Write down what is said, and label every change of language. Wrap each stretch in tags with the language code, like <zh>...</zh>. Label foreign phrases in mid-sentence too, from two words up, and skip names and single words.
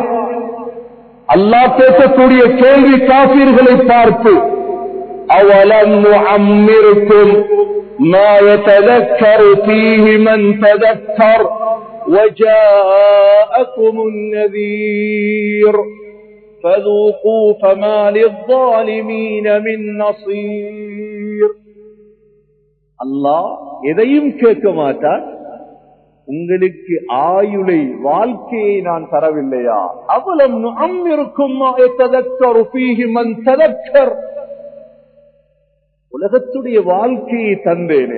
<ta>அல்லாஹ் கேட்கக்கூடிய கேள்வி காஃபிர்களை பார்த்து,</ta> <ar>أولم نعمركم ما يتذكر فيه من تذكر وجاءكم النذير فذوقوا فما للظالمين من نصير.</ar> <ta>அல்லாஹ் எதையும் கேட்க மாட்டார். உங்களுக்கு ஆயுளை, வாழ்க்கையை நான் தரவில்லையா?</ta> <ar>أولم نعمركم ما يتذكر فيه من تذكر,</ar> <ta>உலகத்துடைய வாழ்க்கையை தந்தேனே.</ta>